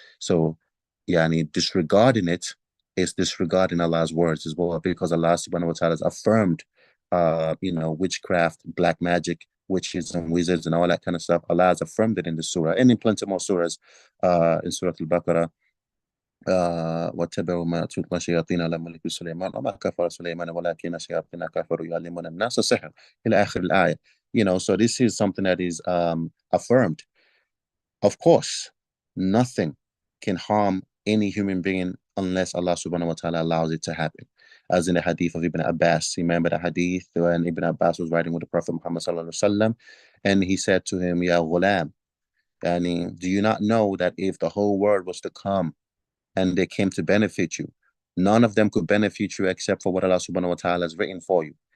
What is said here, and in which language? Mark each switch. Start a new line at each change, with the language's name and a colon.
English: So, yani, disregarding it is disregarding Allah's words as well, because Allah subhanahu wa ta'ala has affirmed witchcraft, black magic, witches and wizards and all that kind of stuff. Allah has affirmed it in the surah and in plenty more surahs, in Surah Al-Baqarah.
Arabic: واتبعوا ما تتلى الشياطين على ملك سليمان وما كفر سليمان ولكن الشياطين كفروا يعلمون الناس السحر إلى آخر الآية.
English: So this is something that is affirmed. Of course, nothing can harm any human being unless Allah subhanahu wa ta'ala allows it to happen. As in the hadith of Ibn Abbas, remember the hadith when Ibn Abbas was riding with the Prophet Muhammad sallallahu alaihi wasallam, and he said to him,
Arabic: Ya ghulam,
English: do you not know that if the whole world was to come and they came to benefit you, none of them could benefit you except for what Allah subhanahu wa ta'ala has written for you.